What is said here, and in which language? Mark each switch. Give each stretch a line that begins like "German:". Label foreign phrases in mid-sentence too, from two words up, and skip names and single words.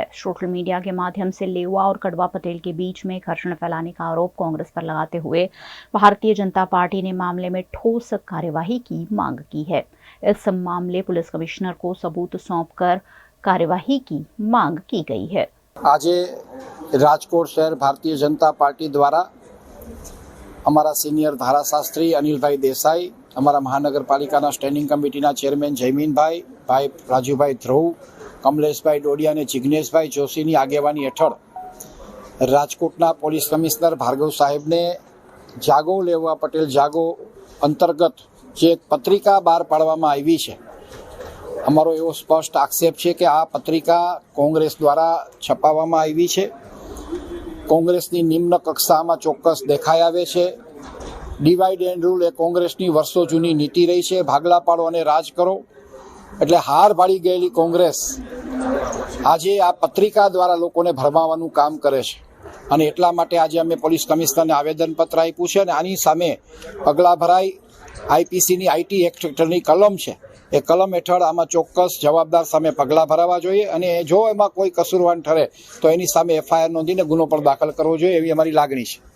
Hindi: सोशल मीडिया के माध्यम से लेवा और कड़वा पटेल के बीच में घर्षण फैलाने का आरोप कांग्रेस पर लगाते हुए भारतीय जनता पार्टी ने मामले में ठोस कार्यवाही की मांग की है। इस मामले पुलिस कमिश्नर को सबूत सौंपकर कार्यवाही की मांग की गई है।
Gujarati: આજ રાજકોટ શહેર ભારતીય જનતા પાર્ટી દ્વારા અમારા સિનિયર ધારાશાસ્ત્રી અનિલભાઈ દેસાઈ, અમારા મહાનગરપાલિકા સ્ટેન્ડિંગ કમિટીના ચેરમેન જયમીનભાઈ, ભાઈ રાજુભાઈ ધ્રુવ, કમલેશભાઈ ડોડિયા ને જીગ્નેશભાઈ જોશીની આગેવાની હેઠળ રાજકોટના પોલીસ કમિશ્નર ભાર્ગવ સાહેબ ને જાગો લેવા પટેલ જાગો અંતર્ગત જે એક પત્રિકા બહાર પાડવામાં આવી છે। અમારો એવો સ્પષ્ટ આક્ષેપ છે કે આ પત્રિકા કોંગ્રેસ દ્વારા છપાવવામાં આવી છે। કોંગ્રેસની નિમ્ન કક્ષામાં ચોક્કસ દેખાઈ આવે છે।
English: divide and rule
Gujarati: એ કોંગ્રેસની વર્ષો જૂની નીતિ રહી હૈ। ભાગલા પાડો અને રાજ કરો એટલે હાર ભાળી ગયેલી કોંગ્રેસ આજે આ પત્રિકા દ્વારા લોકોને ભરમાવાનું કામ કરે છે અને એટલા માટે આજે અમે પોલીસ કમિશ્નરને આવેદનપત્ર આપ્યું છે અને આની સામે પગલા ભરાઈ। આઈપીસી આઈટી એક્ટ હેઠળની કલમ છે એ કલમ હેઠળ આમાં ચોક્કસ જવાબદાર સામે પગલા ભરાવા જોઈએ અને જો એમાં કોઈ કસૂરવાન ઠરે તો એની સામે એફઆઈઆર નોંધીને ગુનો પણ દાખલ કરવો જોઈએ એવી અમારી લાગણી છે।